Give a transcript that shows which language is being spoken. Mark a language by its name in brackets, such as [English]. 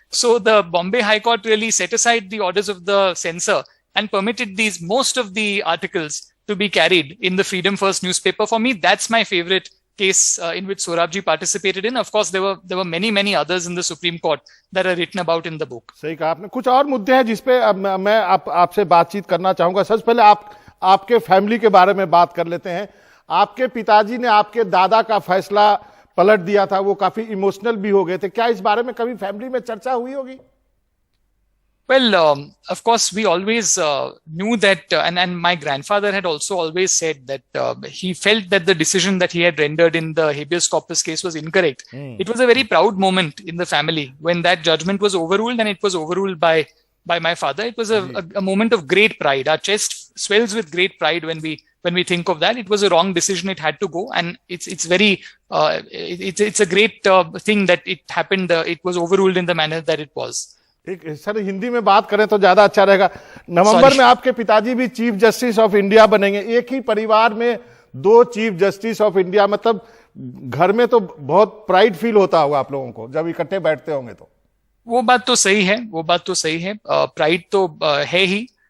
[English] So the Bombay High Court really set aside the orders of the censor and permitted most of the articles to be carried in the Freedom First newspaper. For me, that's my favorite case in which Sorabji participated in. Of course, there were many others in the Supreme Court that are written about in the book. [Hindi] सही कहा आपने. कुछ और मुद्दे हैं जिसपे मैं आपसे बातचीत करना चाहूंगा. सबसे पहले आपके फैमिली के बारे में बात कर लेते हैं. आपके पिताजी ने आपके दादा का फैसला पलट दिया था, वो काफी इमोशनल भी हो गए थे. क्या इस बारे में कभी फैमिली में चर्चा हुई होगी? [English] Well, of course, we always knew that, and my grandfather had also always said that he felt that the decision that he had rendered in the habeas corpus case was incorrect. It was a very proud moment in the family when that judgment was overruled, and it was overruled by my father. It was a moment of great pride. Our chest swells with great pride when we think of that. It was a wrong decision; it had to go, and it's very it's a great thing that it happened. It was overruled in the manner that it was. [Hindi] ठीक है sir, Hindi में बात करें तो ज्यादा अच्छा रहेगा. नवंबर में आपके पिताजी भी चीफ जस्टिस ऑफ इंडिया बनेंगे. एक ही परिवार में दो चीफ जस्टिस ऑफ इंडिया, मतलब घर में तो बहुत प्राइड फील होता होगा आप लोगों को जब इकट्ठे बैठते होंगे तो. वो बात तो सही है. प्राइड तो है ही.